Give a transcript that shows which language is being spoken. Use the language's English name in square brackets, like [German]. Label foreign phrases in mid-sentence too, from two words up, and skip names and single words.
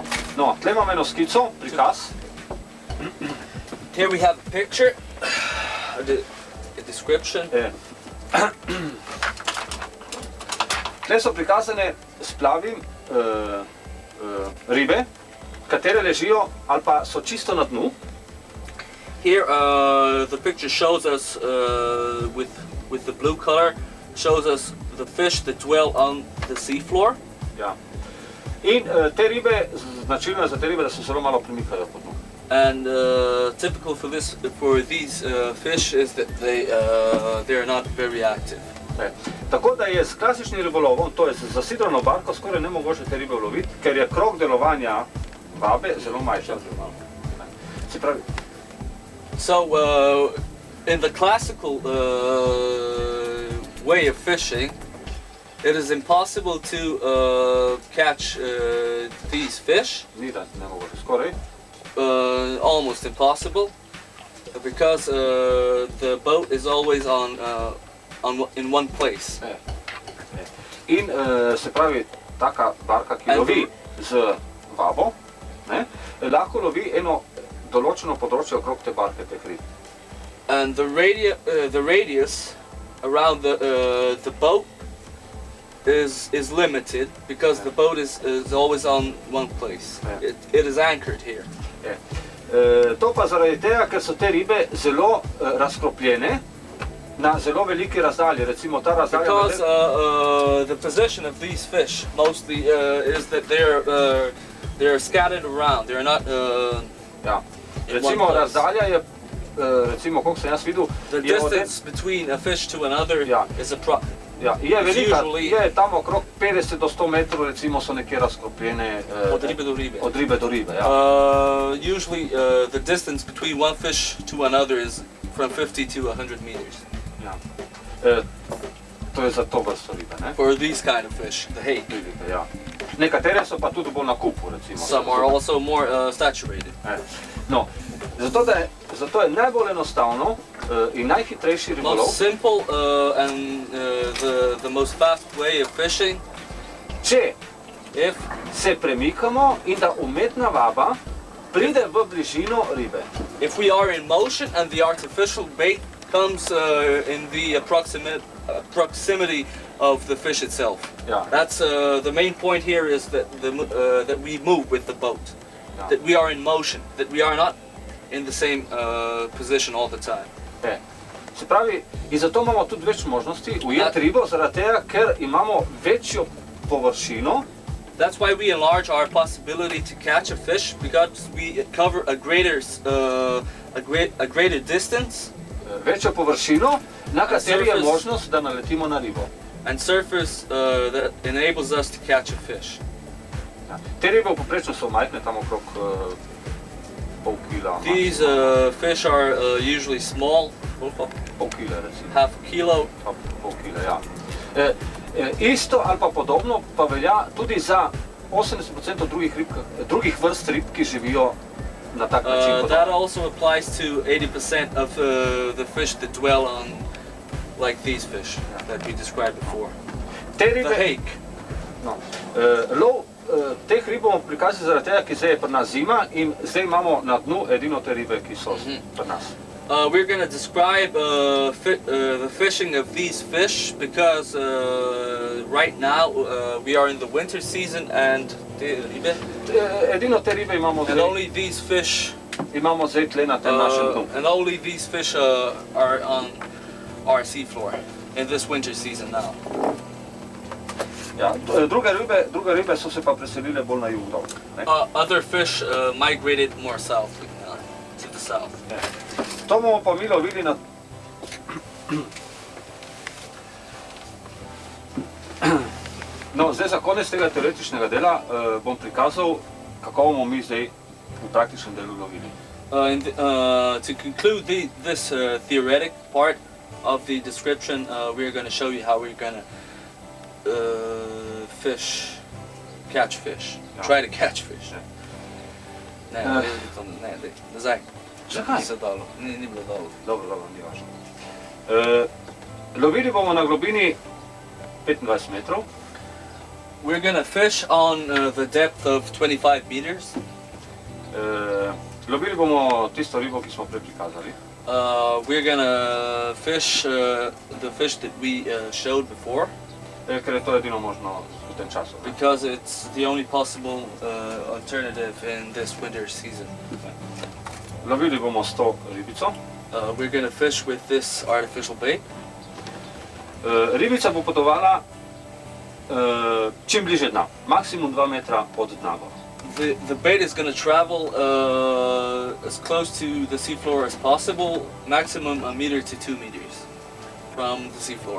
[Slovenian] No, tle imam eno skico, prikaz. [English] Here we have a picture, a description. [Slovenian] Tle so prikazane splavi ribe, katere ležijo ali pa so čisto na dnu. [English] Here the picture shows us, with the blue color, shows us the fish that dwell on the sea floor. [Slovenian] Ja. In te ribe, značilno za te ribe, da se zelo malo premikajo po dnu. [English] And typical for these fish is that they are not very active. [Slovenian] Tako da je s klasičnim ribolovom, to je z zasidrano barko, skoraj nemogoče te ribe uloviti, ker je krog delovanja vabe zelo majhen. Se pravi. [English] So in the classical way of fishing, it is impossible to catch these fish. [Slovenian] Ni da nemogoče, skoraj. [English] Almost impossible, because the boat is always in one place. [Slovenian] In se pravi, taka barka, ki lovi z vabo, lahko lovi eno določeno področje okrog te barke, teh rib. [English] And the radius around the boat is limited, because the boat is always on one place. It is anchored here. [Slovenian] To pa zaradi tega, ker so te ribe zelo razkropljene na zelo veliki razdalji, recimo ta razdalja. [English] Because the position of these fish mostly is that they're scattered around. They're not. [Slovenian] Ja. Recimo razdalja je, recimo koliko sem jaz videl. [English] The distance between a fish to another is [Slovenian] Ja, je velika, je tam okrog 50 do 100 metrov, recimo, so nekje razkropljene od ribe do ribe. Od ribe do ribe, ja. [English] Usually the distance between one fish to another is from 50 to 100 meters. [Slovenian] Ja. To je za to vrsto ribe, ne? [English] For these kind of fish, the hake. [Slovenian] Ribe, ja. Nekatere so pa tudi bolj na kupu, recimo. [English] Some are also more saturated. [Slovenian] No, zato je najbolj enostavno in najhitrejši ribolov. [English] Most simple and the most fast way of fishing. [Slovenian] Če se premikamo in da umetna vaba pride v bližino ribe. [English] If we are in motion and the artificial bait comes in the proximity of the fish itself. Yeah. That's the main point here is that that we move with the boat. Yeah. That we are in motion. That we are not in the same position all the time. [Slovenian] Se pravi, in zato imamo tudi več možnosti ujeti ribo, zaradi tega, ker imamo večjo površino. [English] That's why we enlarge our possibility to catch a fish, because we cover a greater distance. [Slovenian] Večjo površino, na kateri je možnost, da naletimo na ribo. [English] And surface that enables us to catch a fish. [Slovenian] Ja. Te ribe v povprečju so majhne, tam okrog pol kila. [English] These fish are usually small, [Slovenian] Pol kila recimo. [English] half a kilo. [Slovenian] Pol kila, ja. Isto ali pa podobno pa velja tudi za 80% drugih vrst rib, ki živijo na tak način. [English] That also applies to 80% of the fish that dwell on like these fish that we described before. [Slovenian] Te [English] The [Slovenian] ribe, [English] hake. [Slovenian] no, lov teh rib bomo prikazali zaradi tega, ki zdaj je pri nas zima in zdaj imamo na dnu edino te ribe, ki so pri nas. [English] We're going to describe the fishing of these fish because right now we are in the winter season and [Slovenian] Edino te ribe imamo zdaj, [English] only these fish [Slovenian] tle na tem našem dnu. [English] and only these fish are on our seafloor in this winter season now. [Slovenian] Ja, druge ribe so se pa preselile bolj na jug dol. [English] Other fish migrated more south, to the south. [Slovenian] To bomo pa mi lovili na... No, zdaj za konec tega teoretičnega dela bom prikazal, kako bomo mi zdaj v praktičnem delu lovili. [English] To conclude this theoretic part of the description, we're going to show you how we're going to catch fish, try to catch fish. [Slovenian] Nazaj. Zakaj? Ni bilo dobro. Dobro, ni važno. Lovili bomo na globini 25 metrov. [English] We're going to fish on the depth of 25 meters. [Slovenian] Lovili bomo tisto ribo, ki smo prej prikazali. [English] We're going to fish the fish that we showed before. [Slovenian] Ker je to edino možno v tem času. [English] Because it's the only possible alternative in this winter season. [Slovenian] Lovili bomo s to ribico. [English] We're going to fish with this artificial bait. [Slovenian] Ribica bo potovala čim bliže dna, maksimum 2 metra od dna. [English] The bait is going to travel as close to the seafloor as possible, maximum 1 meter to 2 meters from the seafloor.